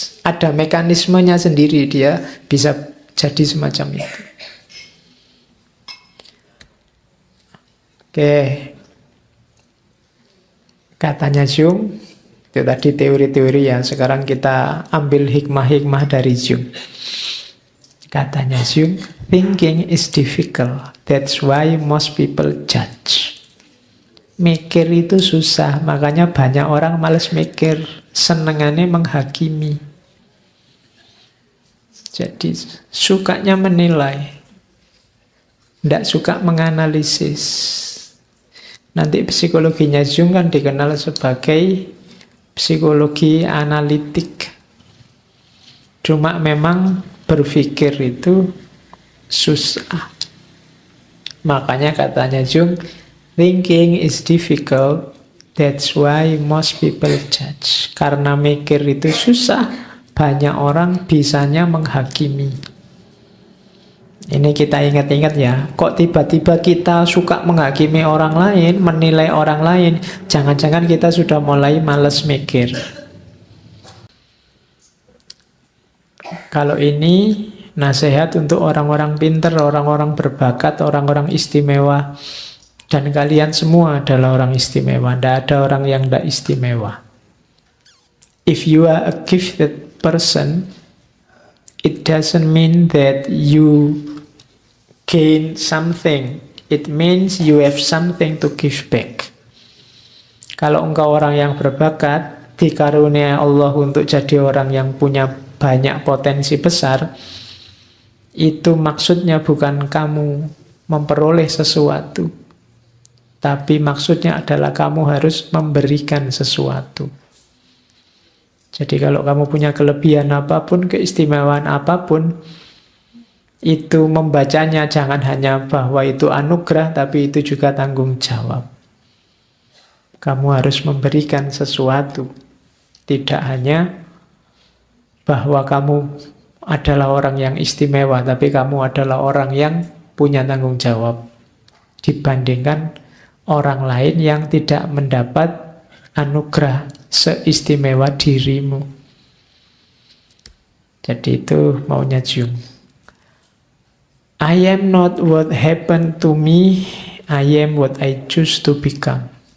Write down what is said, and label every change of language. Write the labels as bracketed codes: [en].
[id] Ada mekanismenya sendiri, dia bisa jadi semacam itu. Oke. Katanya Jung, itu tadi teori-teori ya. Sekarang kita ambil hikmah-hikmah dari Jung. Katanya [en] Jung, thinking is difficult. That's why most people judge. [id] Mikir itu susah, makanya banyak orang malas mikir. Senengannya menghakimi. Jadi sukanya menilai. Tidak suka menganalisis. Nanti psikologinya Jung kan dikenal sebagai psikologi analitik. Cuma memang berpikir itu susah. Makanya katanya [en] Jung, thinking is difficult, that's why most people judge. [id] Karena mikir itu susah, banyak orang bisanya menghakimi. Ini kita ingat-ingat ya, kok tiba-tiba kita suka menghakimi orang lain, menilai orang lain, jangan-jangan kita sudah mulai malas mikir. Kalau ini nasihat untuk orang-orang pintar, orang-orang berbakat, orang-orang istimewa. Dan kalian semua adalah orang istimewa, tidak ada orang yang tidak istimewa. [en] If you are a gifted person, it doesn't mean that you gain something. It means you have something to give back. [id] Kalau engkau orang yang berbakat, dikaruniai Allah untuk jadi orang yang punya banyak potensi besar, itu maksudnya bukan kamu memperoleh sesuatu, tapi maksudnya adalah kamu harus memberikan sesuatu. Jadi kalau kamu punya kelebihan apapun, keistimewaan apapun, itu membacanya jangan hanya bahwa itu anugerah, tapi itu juga tanggung jawab. Kamu harus memberikan sesuatu. Tidak hanya bahwa kamu adalah orang yang istimewa, tapi kamu adalah orang yang punya tanggung jawab dibandingkan orang lain yang tidak mendapat anugerah seistimewa dirimu. Jadi itu maunya Jung. [en] I am not what happened to me, I am what I choose to become.